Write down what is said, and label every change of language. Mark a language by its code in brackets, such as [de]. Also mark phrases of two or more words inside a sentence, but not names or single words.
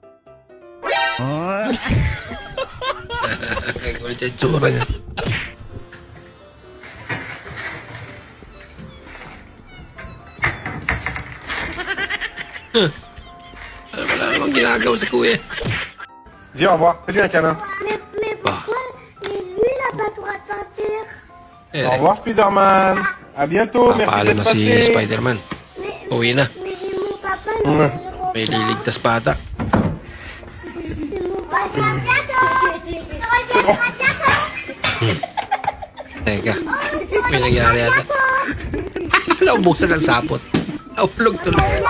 [tl] Ang kulit yung tsura niya. Wala namang ginagawa sa kuya. [fr] Dis au revoir. Salut un câlin. Eh, Au revoir Spider-Man. À bientôt. Merci [tl] papaalam [fr] d'être [tl] na si [fr] passé. [tl] Spider-Man. Uwi na. May liligtas pa ata. Teka, may nangyari ata. Naubusan ng sapot. Naulog tuloy.